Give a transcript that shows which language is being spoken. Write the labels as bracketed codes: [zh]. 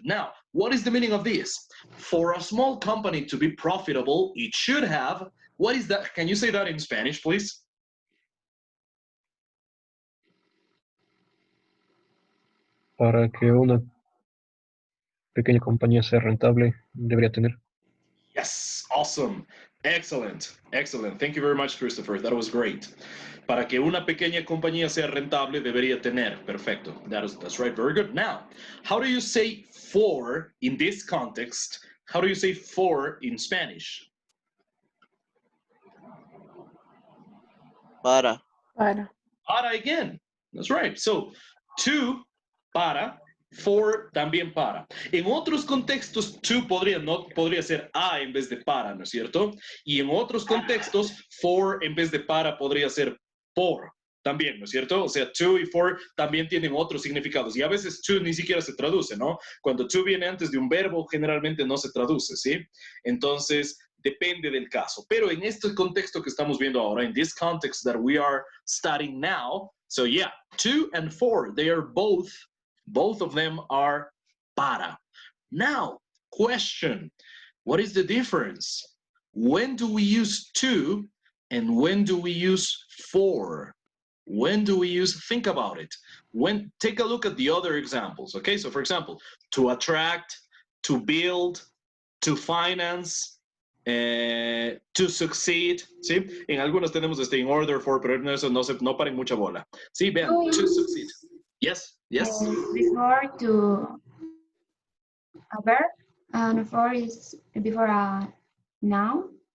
[en] Now, what is the meaning of this? For a small company to be profitable, it should have, what is that? Can you say that in Spanish, please? [es] Para que una pequeña compañía sea rentable, debería tener. [en] Yes, awesome. Excellent, excellent. Thank you very much, Christopher. That was great. [es] Para que una pequeña compañía sea rentable, debería tener. Perfecto. [en] That's right. Very good. Now, how do you say for in this context? How do you say for in Spanish? [es] Para. Para. [en] Para again. That's right. So, to, para, for, también para. [es] En otros contextos, to podría ser a en vez de para, ¿no es cierto? Y en otros contextos, for en vez de para podría ser por también, ¿no es cierto? O sea, to y for también tienen otros significados. Y a veces to ni siquiera se traduce, ¿no? Cuando to viene antes de un verbo, generalmente no se traduce, ¿sí? Entonces, depende del caso. Pero en este contexto que estamos viendo ahora, [en] in this context that we are studying now, so yeah, to and for, they are both of them are para. Now, question, what is the difference? When do we use to and when do we use for? When do we use, think about it. Take a look at the other examples, okay? So for example, to attract, to build, to finance, to succeed, [es] ¿sí? En algunos tenemos in order for, pero en eso no paren mucha bola. Sí, vean, to succeed. [en] Yes, yes. Before a verb, and for is before a noun.